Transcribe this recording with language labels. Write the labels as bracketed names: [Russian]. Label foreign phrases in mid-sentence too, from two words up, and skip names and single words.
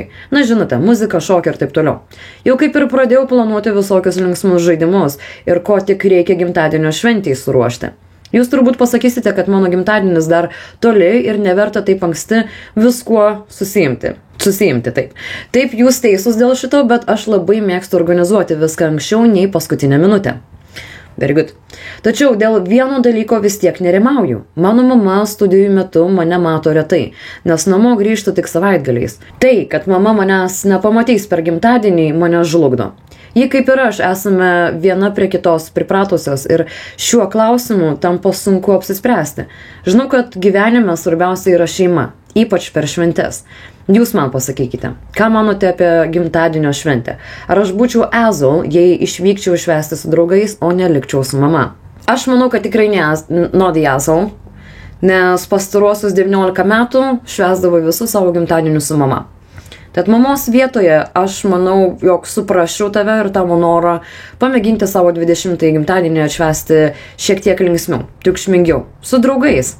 [Lithuanian] Na, žinote, muzika, šokį ir taip toliau. Jau kaip ir pradėjau planuoti visokius linksmus žaidimus ir ko tik reikia gimtadienio šventei suruošti. Jūs turbūt pasakysite, kad mano gimtadienis dar toli ir neverta taip anksti viskuo susiimti, taip. Taip, jūs teisūs dėl šito, bet aš labai mėgstu organizuoti viską anksčiau nei paskutinę minutę. [English] Very good. [Lithuanian] Tačiau dėl vieno dalyko vis tiek nerimauju. Mano mama studijų metu mane mato retai, nes namo grįžtu tik savaitgaliais. Tai, kad mama manęs nepamatys per gimtadienį, mane žlugdo. Ji kaip ir aš esame viena prie kitos pripratusios ir šiuo klausimu tampa sunku apsispręsti. Žinau, kad gyvenime svarbiausia yra šeima, ypač per šventes. Jūs man pasakykite, ką manote apie gimtadienio šventę? Ar aš būčiau asshole, jei išvykčiau švęsti su draugais, o nelikčiau su mama? Aš manau, kad tikrai [English] not the asshole, [Lithuanian] nes pastaruosius 19 metų švęsdavau visus savo gimtadienius su mama. Tad mamos vietoje aš manau, jog suprasčiau tave ir tavo norą pamėginti savo 20-ąjį gimtadienį atšvęsti šiek tiek linksmiau, triukšmingiau, su draugais.